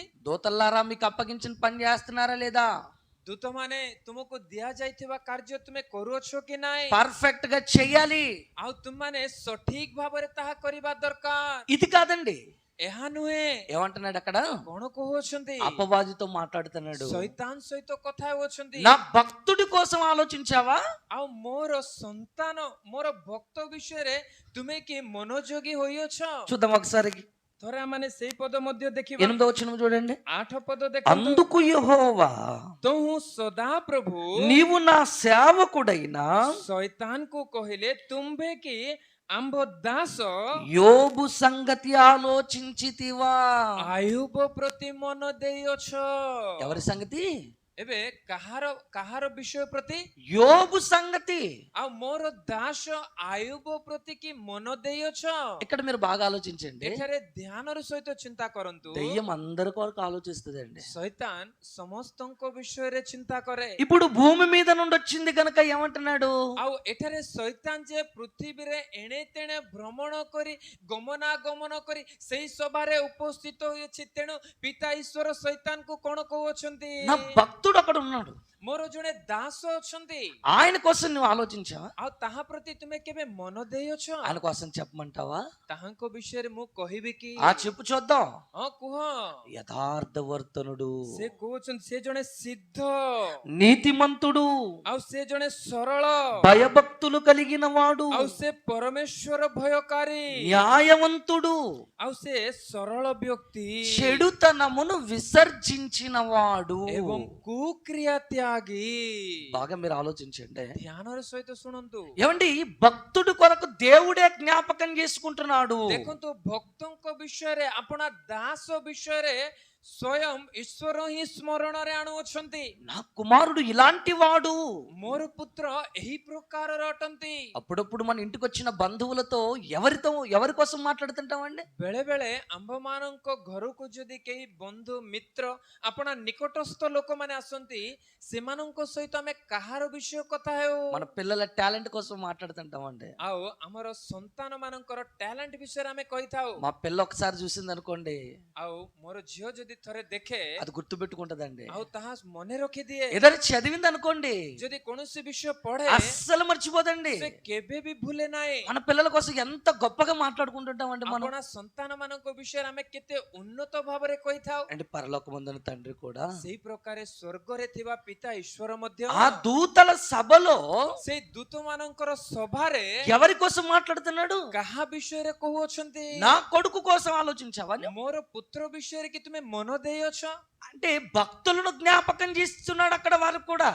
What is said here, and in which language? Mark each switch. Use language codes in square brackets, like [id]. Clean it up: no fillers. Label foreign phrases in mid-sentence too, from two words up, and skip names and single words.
[te] దూతల్లారా, మీకు అప్పగించిన పని చేస్తున్నారా లేదా? [or] ଦୂତମାନେ ତୁମକୁ ଦିଆଯାଇଥିବା କାର୍ଯ୍ୟ ତୁମେ କରୁଅଛ କି ନାହିଁ? [te] పర్ఫెక్ట్ గా చెయ్యాలి. [or] ଆଉ ତୁମମାନେ ସଠିକ ଭାବରେ ତାହା କରିବା ଦରକାର। [te] ఇది కాదండి. [or] ଏହା ନୁହେଁ। [te] ఏమంటున్నాడు అక్కడ? [or] କଣ କହୁଅଛନ୍ତି? [te] అపవాదితో మాట్లాడుతున్నాడు. [or] ଶୈତାନ ସହିତ କଥା ହେଉଅଛନ୍ତି। [te] నా భక్తుడి కోసం ఆలోచించావా? [or] ଆଉ ମୋର ସନ୍ତାନ, ମୋର ଭକ୍ତ ବିଷୟରେ ତୁମେ କି ମନୋଯୋଗୀ ହୋଇଅଛ? [te] చూద్దాం ఒకసారి. [or] ଥରେ ଆମେ ସେଇ ପଦ ମଧ୍ୟ ଦେଖିବା। [te] 8వ వచనం చూడండి. [or] 8 ପଦ ଦେଖନ୍ତୁ। [te] అందుకు యెహోవా, [or] ତହୁଁ ସଦା ପ୍ରଭୁ [te] నీవు నా సేవకుడైన [or] ଶୈତାନକୁ କହିଲେ, ତୁମ୍ଭେ କି ଆମ୍ଭ ଦାସ [te] యోబు సంగతి ఆలోచించితివా? [or] ଆୟୁବ ପ୍ରତି ମନ ଦେଇଅଛ। [te] ఎవరి సంగతి? [or] ଏବେ କାହାର ବିଷୟ ପ୍ରତି? [te] యోబు సంగతి. [or] ଆଉ ମୋର ଦାସ ଆୟୁବ ପ୍ରତି କି ମନ ଦେଇଅଛ। [te] ఇక్కడ మీరు బాగా ఆలోచించండి. [or] ଏଠାରେ ଧ୍ୟାନର ସହିତ ଚିନ୍ତା କରନ୍ତୁ। [te] దెయ్యం అందరి కొరకు ఆలోచిస్తుందండి. [or] ଶୈତାନ ସମସ୍ତଙ୍କ ବିଷୟରେ ଚିନ୍ତା କରେ। [te] ఇప్పుడు భూమి మీద నుండి వచ్చింది కనుక ఏమంటున్నాడు? [or] ଆଉ ଏଠାରେ ଶୈତାନ ଯେ ପୃଥିବୀରେ ଏଣେ ତେଣେ ଭ୍ରମଣ କରି ଗମନାଗମନ କରି ସେଇ ସଭାରେ ଉପସ୍ଥିତ ହୋଇଅଛି, ତେଣୁ ପିତା ଈଶ୍ୱର ଶୈତାନକୁ କଣ କହୁଅଛନ୍ତି? [te] నా భక్తుడు అక్కడ ఉన్నాడు, [or] ମୋର ଜଣେ ଦାସ ଅଛନ୍ତି, [te] ఆయన కోసం నువ్వు ఆలోచించావా? [or] ଆଉ ତାହା ପ୍ରତି ତୁମେ କେବେ ମନ ଦେଇଅଛ? [te] ఆయన కోసం చెప్పమంటావా? [or] ତାହାଙ୍କ ବିଷୟରେ ମୁଁ କହିବି କି? [te] చెప్పు చూద్దాం. [or] ହଁ କୁହ। [te] యథార్థవర్తనుడు, [or] ସେ କହୁଛନ୍ତି ସେ ଜଣେ ସିଦ୍ଧ, [te] నీతిమంతుడు, [or] ଆଉ ସେ ଜଣେ ସରଳ, [te] భయభక్తులు కలిగిన వాడు, [or] ଆଉ ସେ ପରମେଶ୍ୱର ଭୟକାରୀ, [te] న్యాయవంతుడు, [or] ଆଉ ସେ ସରଳ ବ୍ୟକ୍ତି [te] చెడుతనమును విసర్జించిన వాడు. [or] ଏବଂ କୁକ୍ରିୟା ତ୍ୟାଗୀ। [te] బాగా మీరు ఆలోచించండి. [or] ଧ୍ୟାନର ସହିତ ଶୁଣନ୍ତୁ। [te] ఏమండి, భక్తుడి కొరకు దేవుడే జ్ఞాపకం చేసుకుంటున్నాడు. [or] ଦେଖନ୍ତୁ, ଭକ୍ତଙ୍କ ବିଷୟରେ, ଆପଣା ଦାସ ବିଷୟରେ ସ୍ୱୟଂ ଈଶ୍ୱର ହିଁ ସ୍ମରଣରେ ଆଣୁଅଛନ୍ତି। [te] నా కుమారుడు ఇలాంటి వాడు. [or] ମୋର ପୁତ୍ର ଏହି ପ୍ରକାରର ଅଟନ୍ତି। [te] అప్పుడప్పుడు మన ఇంటికి వచ్చిన బంధువులతో ఎవరి కోసం మాట్లాడుతుంటామండి? [or] ବେଳେ ବେଳେ ଆମ୍ଭମାନଙ୍କ ଘରକୁ ଯଦି କେହି ବନ୍ଧୁ ମିତ୍ର, ଆପଣା ନିକଟସ୍ଥ ଲୋକମାନେ ଆସନ୍ତି, ସେମାନଙ୍କ ସହିତ ଆମେ କାହାର ବିଷୟ କଥା ହେଉ? [te] మన పిల్లల టాలెంట్ కోసం మాట్లాడుతుంటామండి. [or] ଆଉ ଆମର ସନ୍ତାନ ମାନଙ୍କର ଟ୍ୟାଲେଣ୍ଟ ବିଷୟରେ ଆମେ କହିଥାଉ। [te] మా పిల్ల ఒకసారి చూసింది అనుకోండి, [or] ଆଉ ମୋର ଝିଅ ଯଦି ଥରେ ଦେଖେ, [te] అది గుర్తు పెట్టుకుంటదండి. [or] ଆଉ ତାହା ମନେ ରଖିଦିଏ। [te] ఏదైనా చదివింది అనుకోండి, [or] ଯଦି କୌଣସି ବିଷୟ ପଢେ, [te] అస్సలు మర్చిపోదండి. [or] ସେ କେବେ ବି ଭୁଲେ ନାହିଁ। [te] మన పిల్లల కోసం ఎంత గొప్పగా మాట్లాడుకుంటుంటామండి మనం. [or] ଆପଣା ସନ୍ତାନ ମାନଙ୍କ ବିଷୟରେ ଆମେ କେତେ ଉନ୍ନତ ଭାବରେ କହିଥାଉ। [te] అంటే పరలోకమందున తండ్రి కూడా [or] ସେଇ ପ୍ରକାରେ ସ୍ୱର୍ଗରେ ଥିବା ପିତା ଈଶ୍ୱର ମଧ୍ୟ [te] ఆ దూతల సభలో [or] ସେଇ ଦୂତ ମାନଙ୍କର ସଭାରେ [te] ఎవరి కోసం మాట్లాడుతున్నాడు? [or] କାହା ବିଷୟରେ କହୁଅଛନ୍ତି? [te] నా కొడుకు కోసం ఆలోచించావా? [or] ମୋର ପୁତ୍ର ବିଷୟରେ କି ତୁମେ ମନ ଦେଇଅଛ? [te] అంటే భక్తులను జ్ఞాపకం చేస్తున్నాడు అక్కడ వారు కూడా.